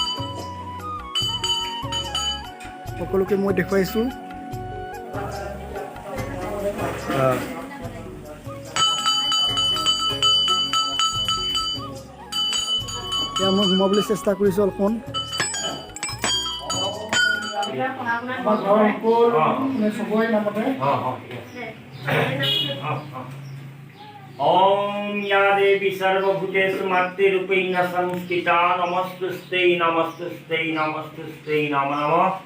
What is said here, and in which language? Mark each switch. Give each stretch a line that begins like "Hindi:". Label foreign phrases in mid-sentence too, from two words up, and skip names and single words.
Assamese: সকলোকে মই দেখুৱাইছোঁ। এতিয়া মই সোমাবলৈ চেষ্টা কৰিছোঁ অলপমান।
Sanskrit: ओम या देवी सर्वभूतेषु मातृरूपेण संस्थिता नमस्तुस्ते नमस्तुस्ते नमस्तुस्ते नमो नमः।